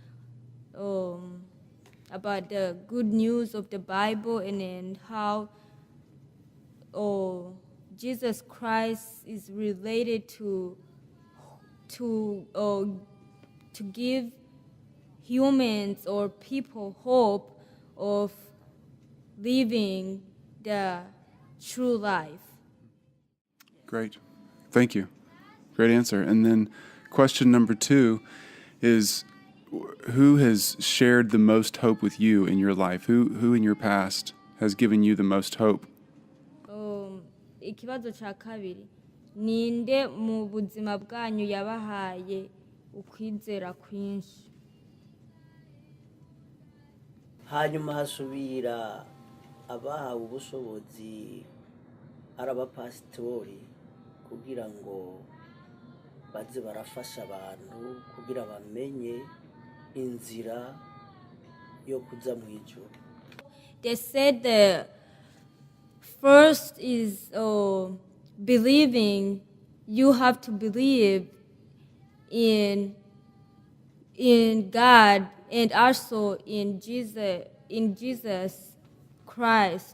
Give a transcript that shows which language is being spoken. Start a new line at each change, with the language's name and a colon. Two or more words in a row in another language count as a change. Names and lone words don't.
English: the good news of the Bible, and then how Jesus Christ is related to give humans or people hope of living the true life. Great. Thank you. Great answer. And then question number two is, who has shared the most hope with you in your life? Who in your past has given you the most hope?
Rundi: Ikibazo cya kabiri, ninde mu buzima bwanyu yabahaye ukwizera kwinshi? hanyuma hasubira abahawe ubushobozi ari abapasitori kugira ngo baze barafasha abantu kugira bamenye inzira yo kuja mu ijuru.
English: They said the first is believing. You have to believe in God and also in Jesus Christ.